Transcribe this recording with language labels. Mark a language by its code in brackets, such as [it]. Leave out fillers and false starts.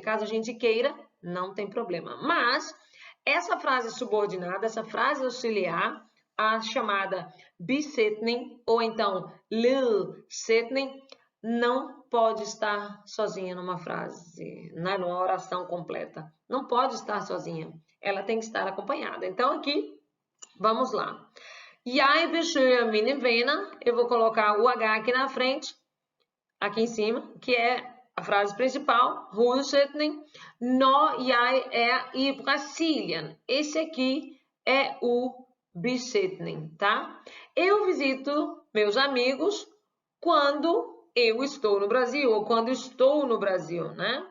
[pt] Caso a gente queira, não tem problema. Mas essa frase subordinada, essa frase auxiliar, a chamada bisetning ou então ledsetning, não pode estar sozinha numa frase, numa oração completa. Não pode estar sozinha. Ela tem que estar acompanhada. Então aqui, vamos lá. [da] Jeg besøger mine venner. [pt] Eu vou colocar o H aqui na frente, aqui em cima, que é a frase principal, hussetning. [da] Når jeg er i Brasilien. [pt] Esse aqui é o bisetning, tá? Eu visito meus amigos quando eu estou no Brasil, ou quando estou no Brasil, né?